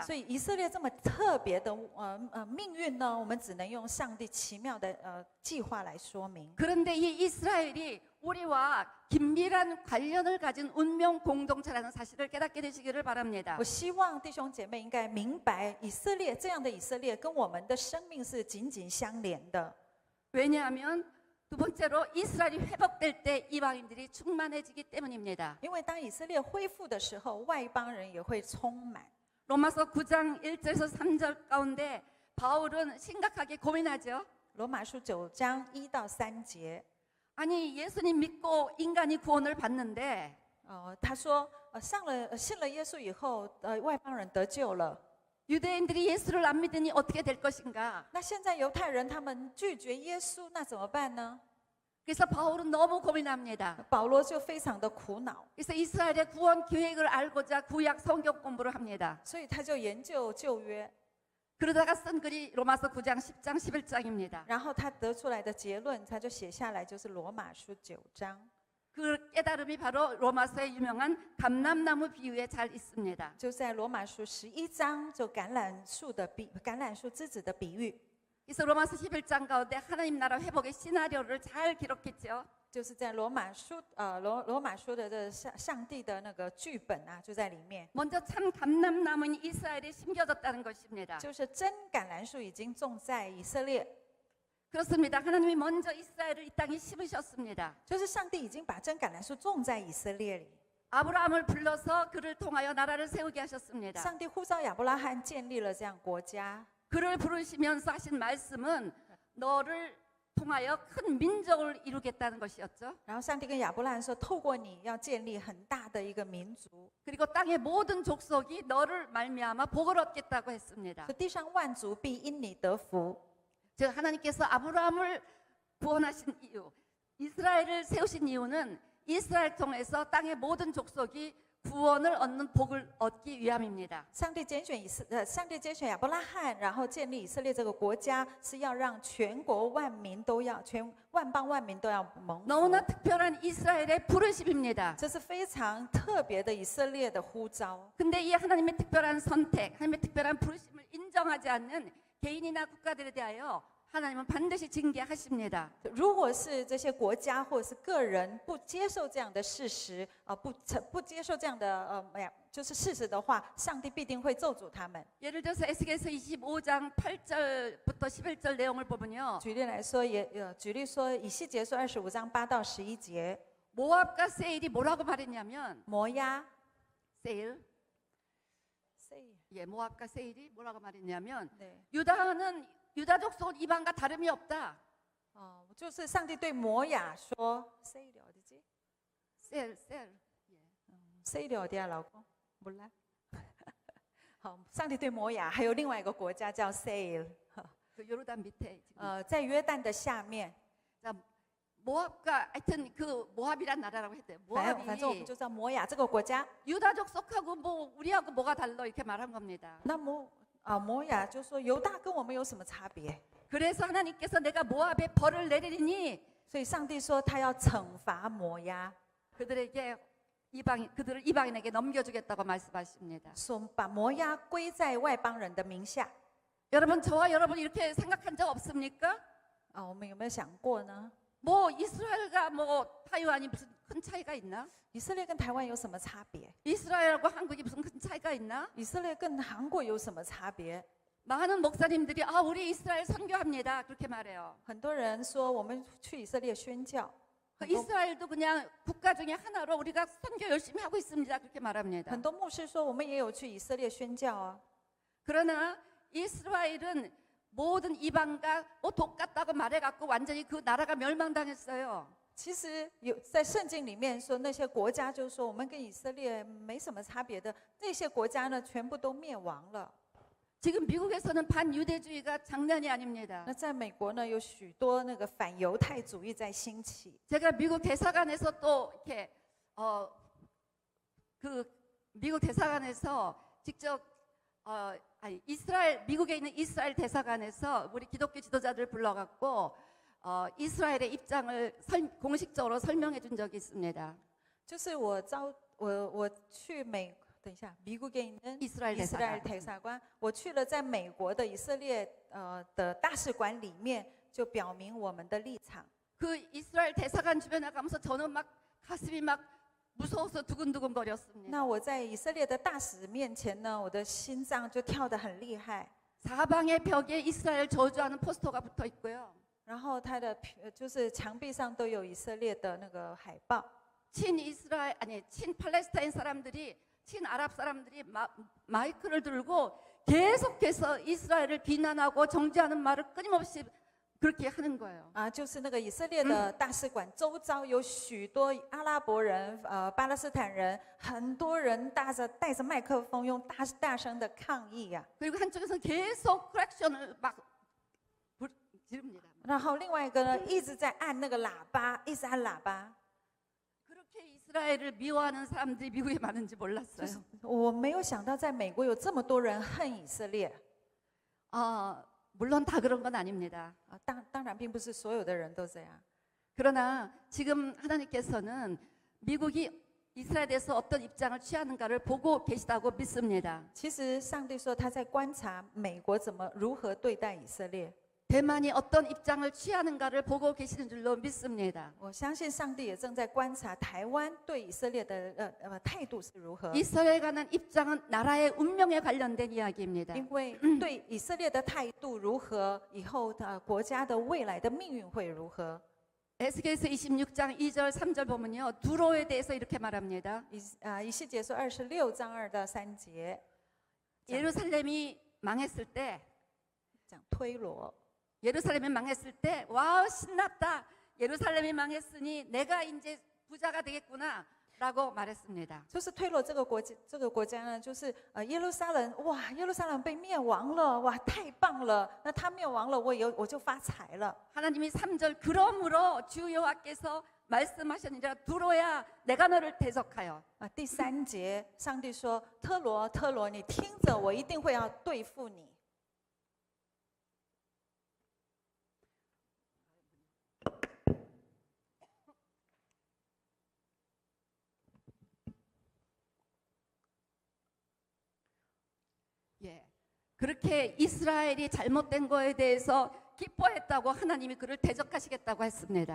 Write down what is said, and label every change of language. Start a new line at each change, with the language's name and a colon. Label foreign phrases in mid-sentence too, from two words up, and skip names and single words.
Chinese: 所以以色列这么特别的命运呢，我们只能用上帝奇妙的计划来说明。
Korean: 그런데 이 이스라엘이 우리와 긴밀한 관련을 가진 운명 공동체라는 사실을 깨닫게 되시기를 바랍니다.
Chinese: 我希望弟兄姐妹应该明白，以色列这样的以色列跟我们的生命是紧紧相连的。
Korean: 왜냐하면 두 번째로 이스라엘이 회복될 때 이방인들이 충만해지기 때문입니다.
Chinese: 因为当以色列恢复的时候，外邦人也会充满。
Korean: 로마서 9장 1절에서 3절 가운데 바울은 심각하게 고민하죠.
Chinese: 罗马书9章1到3节。
Korean: 아니 예수님 믿고 인간이 구원을 받는데
Chinese: 他说，信了耶稣以后，外邦人得救了。
Korean: 유대인들이 예수를 안 믿으니 어떻게 될 것인가?
Chinese: 那现在犹太人他们拒绝耶稣，那怎么办呢？
Korean: 그래서 바울은 너무 고민합니다.
Chinese: 保罗就非常的苦恼，
Korean: 그래서 이스라엘의 구원 계획을 알고자 구약 성경 공부를 합니다.
Chinese: 所以他就研究旧约，
Korean: 그러다가 쓴 글이 로마서 9장, 10장, 11장입니다.
Chinese: 然后他得出来的结论，他就写下来，就是罗马书9章。
Korean: 그 깨달음이 바로 로마서의 유명한 감람나무 비유에 잘 있습니다.
Chinese: 就在罗马书11章，就橄榄树枝子的比喻，
Korean: 그래서 로마서 11장 가운데 하나님 나라 회복의 시나리오를 잘 기록했죠.
Chinese: 就是在罗马书的这上帝的那个剧本啊，就在里面。
Korean: 먼저 참 감람나무는 이스라엘에 심겨졌다는 것입니다.
Chinese: 就是真橄榄树已经种在以色列，
Korean: 그렇습니다. 하나님이 먼저 이스라엘을 이 땅에 심으셨습니다.
Chinese: 就是上帝已经把真橄榄树种在以色列里。
Korean: 아브라함을 불러서 그를 통하여 나라를 세우게 하셨습니다.
Chinese: 上帝呼召亚伯拉罕建立了这样国家，
Korean: 그를 부르시면서 하신 말씀은 너를 통하여 큰 민족을 이루겠다는 것이었죠.
Chinese: 然后上帝跟亚伯拉罕说，透过你要建立很大的一个民族，
Korean: 그리고 땅의 모든 족속이 너를 말미암아 복을 얻겠다고 했습니다.
Chinese: 说地上万族必因你得福。
Korean: 즉 하나님께서 아브라함을 구원하신 이유, 이스라엘을 세우신 이유는 이스라엘 통해서 땅의 모든 족속이 구원을 얻는 복을 얻기 위함입니다.
Chinese: 上帝拣选亚伯拉罕，然后建立以色列这个国家，是要让全国万民都要，万邦万民都要蒙福。
Korean: 너무나 특별한 이스라엘의 부르심입니다.
Chinese: 这是非常特别的以色列的呼召。
Korean: 근데 이 하나님의 특별한 선택, 하나님의 특별한 부르심을 인정하지 않는 개인이나 국가들에 대하여 하나님은 반드시 징계하십니다.
Chinese: 如果是这些国家或者是个人不接受这样的事实，不接受这样的就是事实的话，上帝必定会咒诅他们。
Korean: 예를 들어서 에스겔서 25장 8절부터 11절 내용을 보면요.
Chinese: 举例来说，举例说，以西结书25章8到11节，
Korean: 모압과 세일이 뭐라고 말했냐면
Chinese: 摩押，
Korean: 세일, 예, 모압과 세일이 뭐라고 말했냐면
Chinese: 对，
Korean: 유다 족속은 이방과 다름이 없다.
Chinese: 就是上帝对摩押说 ，
Korean: 세일 어디지？ 셀, 세일 어디야，
Chinese: 老公？몰라。好，上帝对摩押还有另外一个国家叫 세일，
Korean: 그 요르단 밑에 지금.
Chinese: 在约旦的下面。
Korean: 자, 모압과 하여튼 그 모압이란 나라라고 했대요.
Chinese: 反正我们
Korean: 모압이
Chinese: 就叫摩押这个国家。
Korean: 유다 족속하고 뭐 우리하고 뭐가 달라 이렇게 말한 겁니다.
Chinese: 那摩押就说犹大跟我们有什么差别？
Korean: 그래서 하나님께서 내가 모압에 벌을 내리니
Chinese: 所以上帝说他要惩罚摩押，
Korean: 그들을 이방인에게 넘겨주겠다고 말씀하십니다.
Chinese: 说把摩押归在外邦人的名下。
Korean: 여러분 저와 여러분 이렇게 생각한 적 없습니까?
Chinese: 我们有没有想过呢？
Korean: 뭐 이스라엘과 뭐 타이완이 무슨 큰 차이가 있나?
Chinese: 以色列跟台湾有什么差别？
Korean: 이스라엘과 한국이 무슨 큰 차이가 있나?
Chinese: 以色列跟韩国有什么差别？
Korean: 많은 목사님들이 우리 이스라엘 선교합니다 그렇게 말해요.
Chinese: 很多人说我们去以色列宣教，
Korean: 이스라엘도 그냥 국가 중에 하나로 우리가 선교 열심히 하고 있습니다 그렇게 말합니다.
Chinese: 很多牧师说我们也有去以色列宣教啊。
Korean: 그러나 이스라엘은 모든 이방과 뭐 똑같다고 말해갖고 완전히 그 나라가 멸망당했어요.
Chinese: 其实在圣经里面说那些国家，就是说我们跟以色列没什么差别的那些国家呢，全部都灭亡了。
Korean: 지금 미국에서는 반유대주의가 장난이 아닙니다.
Chinese: 那在美国呢，有许多那个反犹太主义在兴起。
Korean: 제가 미국 대사관에서 또 이렇게 그 미국 대사관에서 직접 미국에 있는 이스라엘 대사관에서 우리 기독교 지도자들 불러갖고 이스라엘의 입장을 공식적으로 설명해 준 적이 있습니다.
Chinese: 就是我去等一下，
Korean: 미국에 있는 이스라엘 대사관，
Chinese: 我去了在美国的以色列的大使馆里面，就表明我们的立场。
Korean: 그 이스라엘 대사관 주변에 가면서 저는 막 가슴이 막 무서워서 두근두근 거렸습니다.
Chinese: 那我在以色列的大使面前呢，我的心脏就跳得很厉害。
Korean: 사방의 벽에 이스라엘 저주하는 포스터가 붙어 있고요.
Chinese: 然后他的就是墙壁上都有以色列的那个海报。
Korean: 친팔레스타인 사람들이 친아랍 사람들이 마이크를 들고 계속해서 이스라엘을 비난하고 정죄하는 말을 끊임없이 그렇게 하는 거예요.
Chinese: 啊，就是那个以色列的大使馆周遭有许多阿拉伯人、巴勒斯坦人，很多人带着麦克风，用大声的抗议呀、
Korean: 그리고 한쪽에서는 계속 크랙션을 막 지릅니다.
Chinese: 然后另外一个呢，一直在按那个喇叭，一直按喇叭。
Korean: 그렇게 이스라엘을 미워하는 사람들이 미국에 많은지 몰랐어요.
Chinese: 我没有想到，在美国有这么多人恨以色列
Korean: 물론 다 그런 건 아닙니다.
Chinese: 啊，当然并不是所有的人都这样。
Korean: 그러나 지금 하나님께서는 미국이 이스라엘에 대해서 어떤 입장을 취하는가를 보고 계시다고 믿습니다.
Chinese: 其实上帝说他在观察美国如何对待以色列。
Korean: 대만이 어떤 입장을 취하는가를 보고 계시는 줄로 믿습니다.
Chinese: 我相信上帝也正在观察台湾对以色列的态度是如何。
Korean: 이스라엘에 관한 입장은 나라의 운명에 관련된 이야기입니다.
Chinese: 因为对以色列的态度如何，以后的国家的未来的命运会如何？
Korean: 에스겔서 26장 2절 3절 보면요. 두로에 대해서 이렇게 말합니다.
Chinese: 以西结书26章2到3节
Korean: 예루살렘이 망했을 때
Chinese: 讲推罗。
Korean: 예루살렘이 망했을 때 와우 신났다. 예루살렘이 망했으니 내가 이제 부자가 되겠구나 라고 말했습니다.
Chinese: 就是推罗这个国家呢，就是耶路撒冷，哇，耶路撒冷被灭亡了，哇，太棒了！那他灭亡了，我就发财了。
Korean: 하나님이 3절 그러므로 주 여호와께서 말씀하셨느니라 두로야 내가 너를 대적하여
Chinese: 第3节，上帝说：“特罗，特罗，你听着，我一定会要对付你。”
Korean: 예, 그렇게 이스라엘이 잘못된 거에 대해서 기뻐했다고 하나님이 그를 대적하시겠다고 했습니다.